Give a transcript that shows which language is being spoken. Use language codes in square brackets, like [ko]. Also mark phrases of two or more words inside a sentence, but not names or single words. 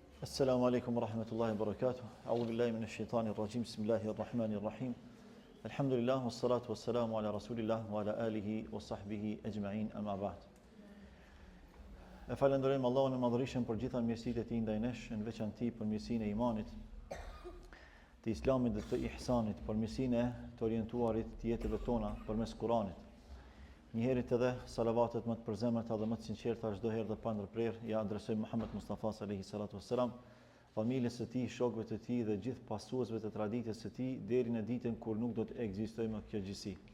[ar] السلام عليكم ورحمة الله وبركاته. أعوذ بالله من الشيطان الرجيم. بسم الله الرحمن الرحيم. الحمد لله والصلاة والسلام على رسول الله وعلى آله وصحبه أجمعين، أما بعد. [sq] E falenderojmë Allahun e Madhërisëm për gjitha mirësitë e tij ndaj nesh, në veçantë për mirësinë e imanit, të islamit dhe të ihsanit, për mirësinë e të orientuarit të jetëve tona përmes Kuranit. Njëherët edhe salavatet më të përzemërta dhe më të sinqerta çdo herë dhe pa ndërprerje ja adresojmë Muhammed Mustafa [ar] صلى الله الصلاة والسلام, [sq] familjes së tij, shokëve të tij dhe gjithë pasuesve të traditës së tij deri në ditën kur nuk do të ekzistojë më kjo gjësi.